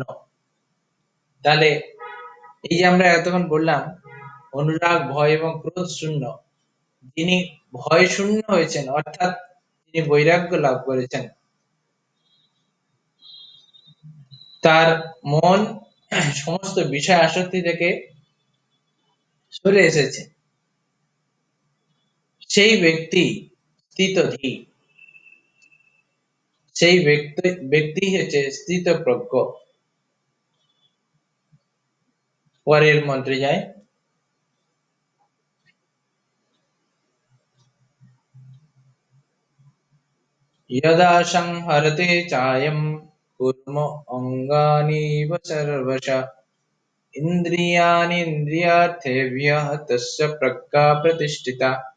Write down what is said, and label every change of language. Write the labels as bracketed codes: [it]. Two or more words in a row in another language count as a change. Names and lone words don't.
[bn] তাহলে এই যে আমরা এতক্ষণ বললাম অনুরাগ, ভয় এবং ক্রোধ শূন্য, যিনি ভয় শূন্য হয়েছেন অর্থাৎ যিনি বৈরাগ্য লাভ করেছেন, তার মন সমস্ত বিষয় আসক্তি থেকে সরে এসেছে, সেই ব্যক্তি স্থিতধী, সেই ব্যক্তি হচ্ছে স্থিতপ্রজ্ঞ। পরের মন্ত্রে যায়, [sa] यदा संहरते चायं कूर्म अङ्गानीव सर्वशः इन्द्रियाणीन्द्रियार्थेभ्यः तस्य प्रज्ञा प्रतिष्ठिता।